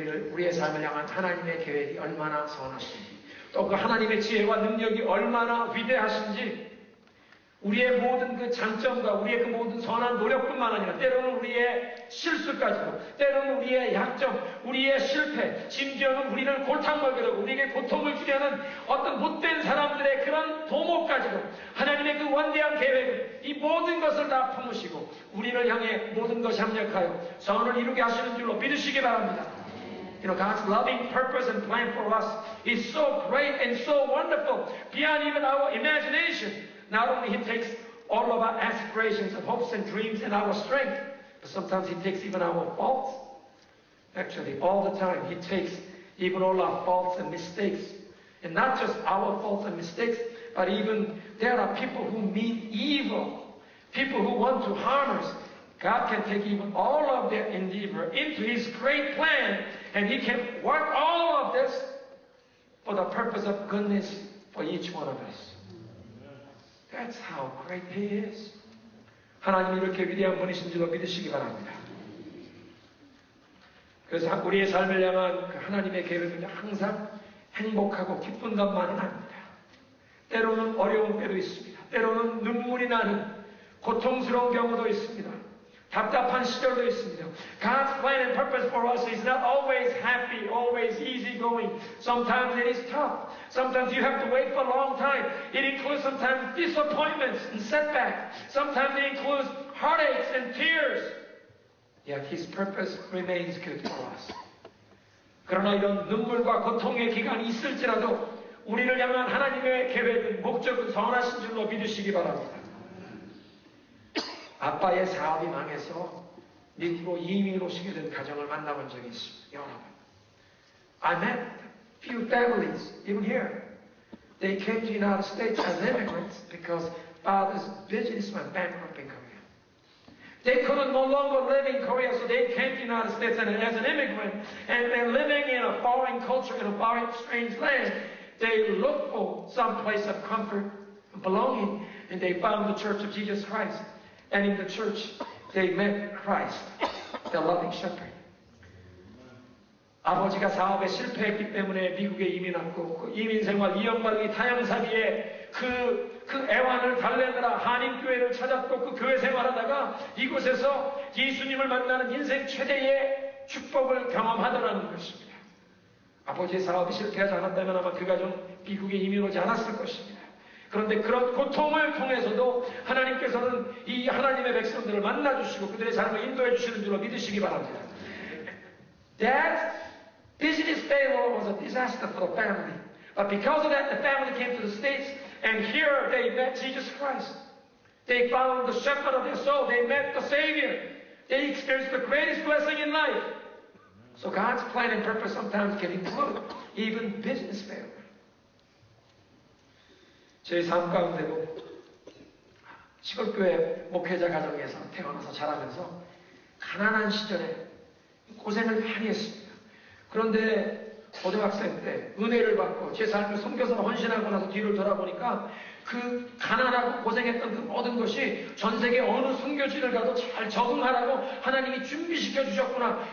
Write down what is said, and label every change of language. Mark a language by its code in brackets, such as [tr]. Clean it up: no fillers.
[ko] 우리의 삶을 향한 하나님의 계획이 얼마나 선하신지, 또 그 하나님의 지혜와 능력이 얼마나 위대하신지, 우리의 모든 그 장점과 우리의 그 모든 선한 노력뿐만 아니라 때로는 우리의 실수까지도, 때로는 우리의 약점, 우리의 실패, 심지어는 우리를 골탕 먹게 되고 우리에게 고통을 주려는 어떤 못된 사람들의 그런 도모까지도 하나님의 그 원대한 계획은 이 모든 것을 다 품으시고 우리를 향해 모든 것이 합력하여 선을 이루게 하시는 줄로 믿으시기 바랍니다. [en] You know, God's loving purpose and plan for us is so great and so wonderful beyond even our imagination. Not only He takes all of our aspirations and hopes and dreams and our strength, but sometimes He takes even our faults. Actually, all the time He takes even all our faults and mistakes. And not just our faults and mistakes, but even there are people who mean evil, people who want to harm us. God can take even all of their endeavor into His great plan, and He can work all of this for the purpose of goodness for each one of us. That's how great He is. [ko] 하나님이 이렇게 위대한 분이신 줄로 믿으시기 바랍니다. 그래서 우리의 삶을 향한 그 하나님의 계획은 항상 행복하고 기쁜 것만은 아닙니다. 때로는 어려운 때도 있습니다. 때로는 눈물이 나는 고통스러운 경우도 있습니다. 답답한 시절도 있습니다. [en] God's plan and purpose for us is not always happy, always easygoing. Sometimes it is tough. Sometimes you have to wait for a long time. It includes sometimes disappointments and setbacks. Sometimes it includes heartaches and tears. Yet His purpose remains good for us. [ko] 그러나 이런 눈물과 고통의 기간이 있을지라도 우리를 향한 하나님의 계획은 목적은 선하신 줄로 믿으시기 바랍니다. 아빠의 사업이 망해서 미국으로 이민을 오시게 된 가정을 만나본 적이 있습니다. 여러분, [en] I met few families even here. They came to the United States as immigrants because father's business went bankrupt in Korea. They could no longer live in Korea, so they came to the United States and as an immigrant, and they're living in a foreign culture, in a foreign, strange land. They looked for some place of comfort and belonging, and they found the Church of Jesus Christ. And in the church, they met Christ, the loving shepherd. [ko] 아버지가 사업에 실패했기 때문에 미국에 이민 왔고 그 이민 생활 2년 만기 타향살이에 그 애환을 달래느라 한인교회를 찾았고 그 교회 생활하다가 이곳에서 예수님을 만나는 인생 최대의 축복을 경험하더라는 것입니다. 아버지의 사업이 실패하지 않았다면 아마 그 가정 미국에 이민 오지 않았을 것입니다. 그런데 그런 고통을 통해서도 하나님께서는 이 하나님의 백성들을 만나주시고 그들의 삶을 인도해 주시는 줄로 믿으시기 바랍니다. [en] That business failure was a disaster for the family. But because of that, the family came to the States, and here they met Jesus Christ. They found the shepherd of their soul. They met the Savior. They experienced the greatest blessing in life. So God's plan and purpose sometimes can include even business failure. [ko] 제 삶 가운데도 시골교회 목회자 가정에서 태어나서 자라면서 가난한 시절에 고생을 많이 했습니다. 그런데 고등학생 때 은혜를 받고 제 삶을 섬겨서 헌신하고 나서 뒤를 돌아보니까 그 가난하고 고생했던 그 모든 것이 전 세계 어느 선교지를 가도 잘 적응하라고 하나님이 준비시켜 주셨구나.